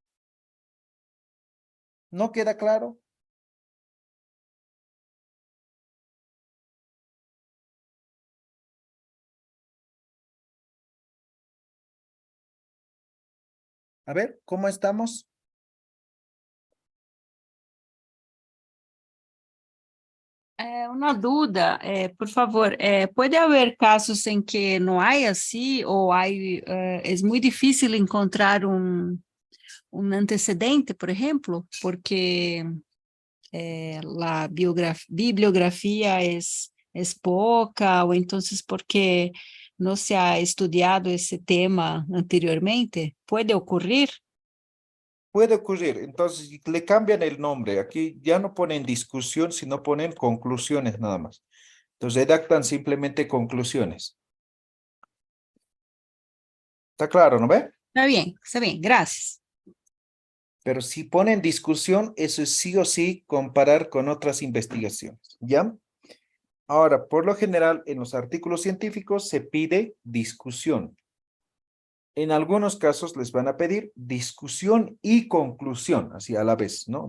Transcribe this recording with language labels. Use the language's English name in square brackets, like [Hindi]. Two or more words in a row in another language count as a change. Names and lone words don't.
[Spanish] ¿No queda claro? A ver, ¿cómo estamos? [Portuguese] Uma dúvida, por favor, pode haver casos em que não há assim, ou há, é muito difícil encontrar um antecedente, por exemplo, porque a bibliografia é pouca, ou então porque não se ha estudado esse tema anteriormente? Pode ocorrer? [Spanish] Puede ocurrir. Entonces, le cambian el nombre. Aquí ya no ponen discusión, sino ponen conclusiones nada más. Entonces, redactan simplemente conclusiones. ¿Está claro, no ve? [Portuguese] Está bem, graças. [Spanish] Pero si ponen discusión, eso es sí o sí comparar con otras investigaciones. ¿Ya? Ahora, por lo general, en los artículos científicos se pide discusión. En algunos casos les van a pedir discusión y conclusión, así a la vez, ¿no?